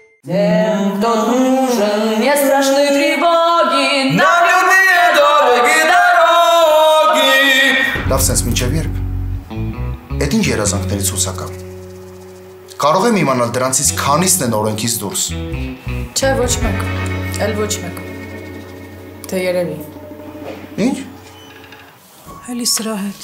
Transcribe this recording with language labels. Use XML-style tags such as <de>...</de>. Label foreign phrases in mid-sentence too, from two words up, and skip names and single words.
<ru>Тот нужен, не страшны тревоги. Нам любые дороги, дороги.</ru> <hy>Լավ սենց մինչև երբ։ Էդ ինչ երազանքներից հուսական։ Կարող եմ իմանալ դրանցից քանիսն են օրենքից դուրս։ Չէ, ոչ մեկ, էլ ոչ մեկ։ Թե երևի։ Ինչ։ Էլի սրա հետ։</hy>